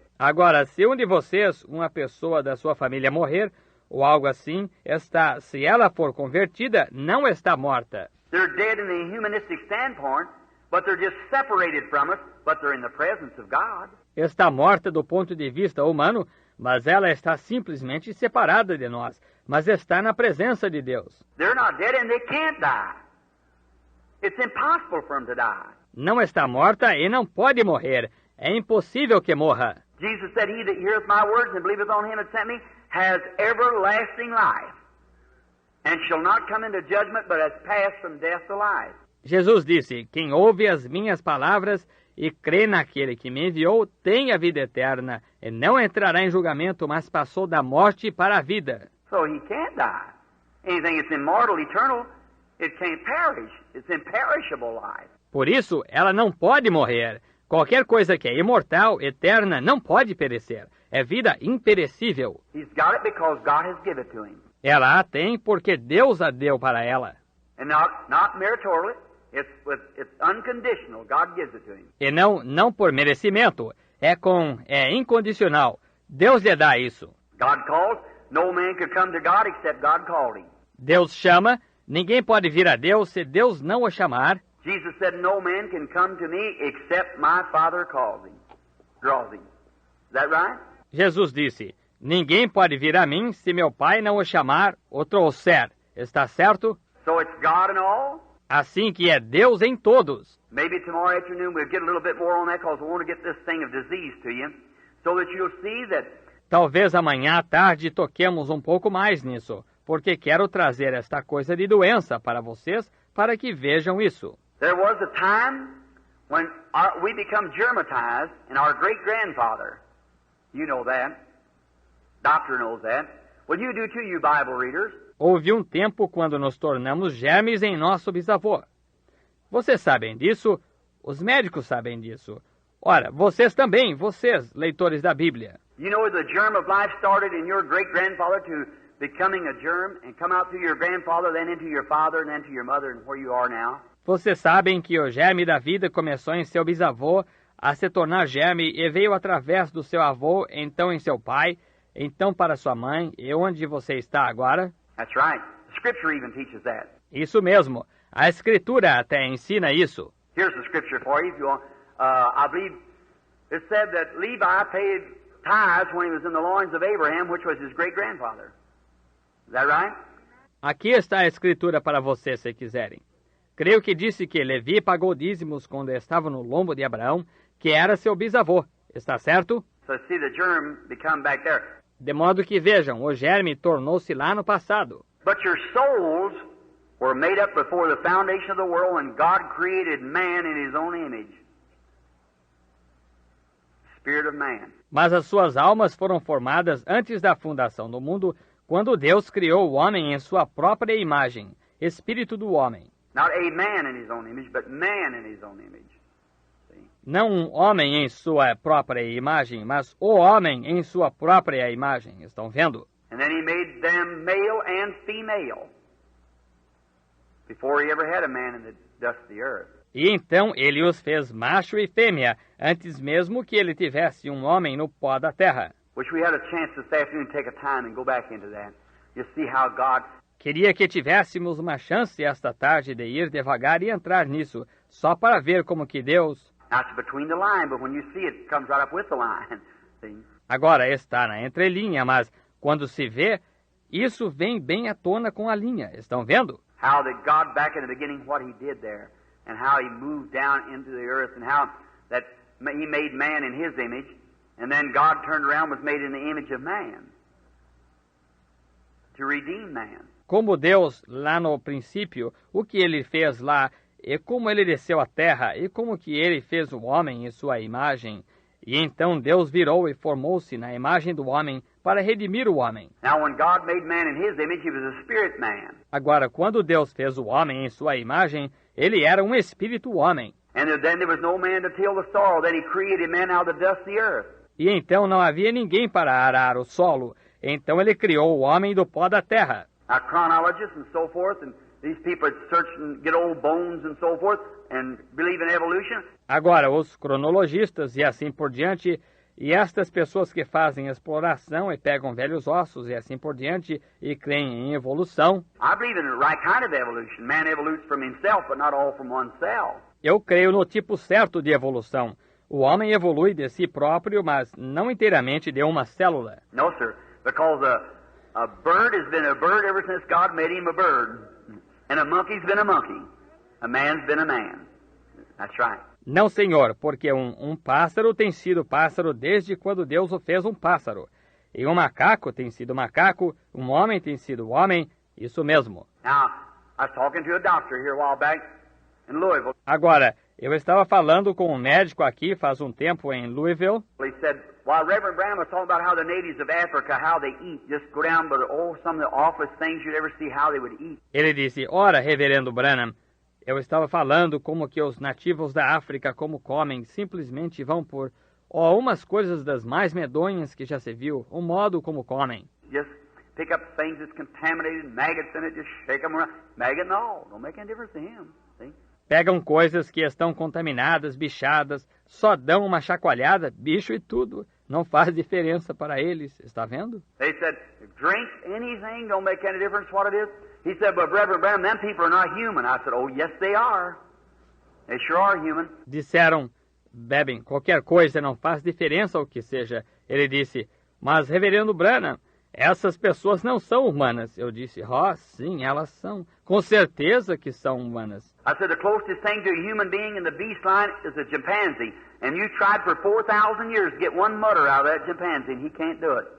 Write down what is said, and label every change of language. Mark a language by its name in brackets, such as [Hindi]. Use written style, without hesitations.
[Portuguese] Agora, se um de vocês, uma pessoa da sua família morrer, ou algo assim, se ela for convertida, não está morta. [English] They're dead in the humanistic standpoint, but they're just separated from us, but they're in the presence of God. [Portuguese] Está morta do ponto de vista humano, mas ela está simplesmente separada de nós, mas está na presença de Deus. [English] They're not dead and they can't die. It's impossible for them to die. [Portuguese] Não está morta e não pode morrer. É impossível que morra. [English] Jesus said, "He that heareth my words and believeth on him that sent me has everlasting life, and shall not come into judgment, but has passed from death to life." [Portuguese] Jesus disse, quem ouve as minhas palavras e crê naquele que me enviou, tem a vida eterna, e não entrará em julgamento, mas passou da morte para a vida. [English] So he can't die. Anything that's immortal, eternal, it can't perish. It's imperishable life. [Portuguese] Por isso, ela não pode morrer. Qualquer coisa que é imortal, eterna, não pode perecer. É vida imperecível. [English] He's got it because God has given it to him. [Portuguese] Ela a tem porque Deus a deu para ela. [English] And not meritorially. It's unconditional. God gives it to him. [Portuguese] E não por merecimento. É incondicional. Deus lhe dá isso. [English] God calls. No man could come to God except God called him. [Portuguese] Deus chama. Ninguém pode vir a Deus se Deus não o chamar. [English] Jesus said, "No man can come to me except my Father calls him, draws him." Is that right? [Portuguese] Jesus disse, ninguém pode vir a mim se meu Pai não o chamar ou trouxer. Está certo? [English] So it's God in all? [Portuguese] Assim que é Deus em todos. [English] Maybe tomorrow afternoon we'll get a little bit more on that because I want to get this thing of disease to you so that you'll see that. [Portuguese] Talvez amanhã à tarde toquemos um pouco mais nisso, porque quero trazer esta coisa de doença para vocês, para que vejam isso. [English] There was a time when we become germatized, and our great-grandfather, you know that, doctor knows that. Well, you do too, you Bible readers. [Portuguese] Houve um tempo quando nos tornamos germes em nosso bisavô. Vocês sabem disso, os médicos sabem disso. Ora, vocês também, vocês, leitores da Bíblia. [English] You know the germ of life started in your great-grandfather to becoming a germ and come out through your grandfather, then into your father, and then to your mother, and where you are now. [Portuguese] Vocês sabem que o germe da vida começou em seu bisavô a se tornar germe e veio através do seu avô, então em seu pai, então para sua mãe, e onde você está agora? [English] That's right. The Scripture even teaches that. [Portuguese] Isso mesmo. A Escritura até ensina isso. [English] Here's the Scripture for you if you want. I believe it said that Levi paid tithes when he was in the loins of Abraham, which was his great-grandfather. Is that right? [Portuguese] Aqui está a Escritura para vocês, se quiserem. Creio que disse que Levi pagou dízimos quando estava no lombo de Abraão, que era seu bisavô. Está certo? [English] So see the germ become back there. [Portuguese] De modo que vejam, o germe tornou-se lá no passado. [English] But your souls were made up before the foundation of the world when God created man in his own image. Spirit of man. [Portuguese] Mas as suas almas foram formadas antes da fundação do mundo, quando Deus criou o homem em sua própria imagem, espírito do homem. [English] Not a man in his own image, but man in his own image. See? [Portuguese] Não um homem em sua própria imagem, mas o homem em sua própria imagem. Estão vendo? [English] And then he made them male and female before he ever had a man in the dust of the earth. [Portuguese] E então ele os fez macho e fêmea, antes mesmo que ele tivesse um homem no pó da terra. [English] Wish we had a chance this afternoon to take a time and go back into that. You see how God... [Portuguese] Queria que tivéssemos uma chance esta tarde de ir devagar e entrar nisso, só para ver como que Deus... [English] That's between the line, but when you see it, it comes right up with the line. See? [Portuguese] Agora está na entrelinha, mas quando se vê, isso vem bem à tona com a linha. Estão vendo? [English] How that God back in the beginning, what he did there, and how he moved down into the earth, and how that he made man in his image, and then God turned around and was made in the image of man to redeem man. [Portuguese] Como Deus, lá no princípio, o que ele fez lá, e como ele desceu à terra, e como que ele fez o homem em sua imagem. E então Deus virou e formou-se na imagem do homem para redimir o homem. [English] Now, when God made man in his image, he was a spirit man. [Portuguese] Agora, quando Deus fez o homem em sua imagem, ele era um espírito homem. [English] And then there was no man to till the soil. Then he created man out of the dust of the earth. [Portuguese] E então não havia ninguém para arar o solo. Então ele criou o homem do pó da terra. [English] Now, chronologists and so forth, and these people that search and get old bones and so forth, and believe in evolution. [Portuguese] Agora, os cronologistas e assim por diante, e estas pessoas que fazem exploração e pegam velhos ossos e assim por diante, e creem em evolução. [English] I believe in the right kind of evolution. Man evolutes from himself, but not all from oneself. [Portuguese] Eu creio no tipo certo de evolução. O homem evolui de si próprio, mas não inteiramente de uma célula. [English] No, sir, because a bird has been a bird ever since God made him a bird. And a monkey's been a monkey. A man's been a man. That's right. [Portuguese] Não, senhor, porque um pássaro tem sido pássaro desde quando Deus o fez um pássaro. E um macaco tem sido macaco, um homem tem sido homem, isso mesmo. [English] Now, I was talking to a doctor here a while back in Louisville. [Portuguese] Agora, eu estava falando com um médico aqui faz um tempo em Louisville. [English] He said, while Reverend Branham was talking about how the natives of Africa, how they eat, just go down to some of the awfulest things you'd ever see how they would eat. [Portuguese] Ele disse, ora, reverendo Branham, eu estava falando como que os nativos da África como comem, simplesmente vão por umas coisas das mais medonhas que já se viu, o modo como comem. [English] Just pick up things that's contaminated, maggots in it, just shake them around. Maggot and all, don't make any difference to him. See? [Portuguese] Pegam coisas que estão contaminadas, bichadas, só dão uma chacoalhada, bicho e tudo. Não faz diferença para eles, está vendo? [English] They said, drink anything, don't make any difference what it is. He said, but Reverend Branham, them people are not human. I said, oh, yes, they are. They sure are human. [Portuguese] Disseram, bebem qualquer coisa, não faz diferença o que seja. Ele disse, mas reverendo Branham, essas pessoas não são humanas. Eu disse, sim, elas são. Com certeza que são humanas. [English] I said, the closest thing to a human being in the beast line is a chimpanzee. And you tried for 4,000 years to get one mutter out of that chimpanzee, and he can't do it.